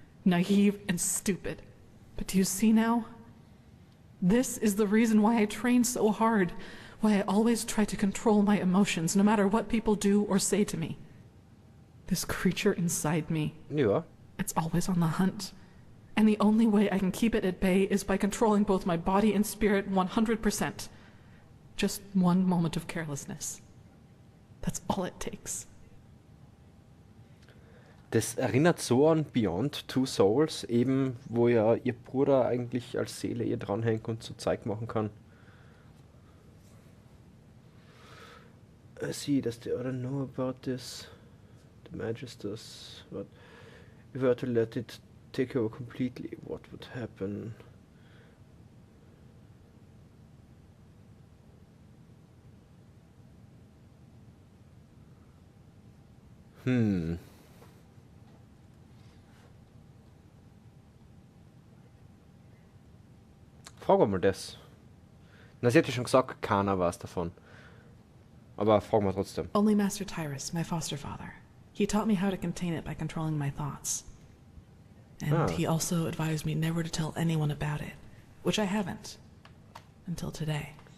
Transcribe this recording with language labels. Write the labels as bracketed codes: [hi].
[en] Naive and stupid. But do you see now? This is the reason why I train so hard, why I always try to control my emotions, no matter what people do or say to me. This creature inside me, it's always on the hunt. And the only way I can keep it at bay is by controlling both my body and spirit 100%. Just one moment of carelessness. That's all it takes. [de] Das erinnert so an Beyond Two Souls, eben, wo ja ihr Bruder eigentlich als Seele ihr dranhängt und so Zeug machen kann. [en] I see, does the other know about this? The Magisters, what? If I were to let it take over completely, what would happen? [de] Frag mal das. Na, sie hat ja schon gesagt, keiner weiß davon. Aber fragen wir trotzdem. [en] Only Master Tyrus, my foster father. He taught me how to contain it by controlling my thoughts. And he also advised me never to tell anyone about it, which I haven't. Until today.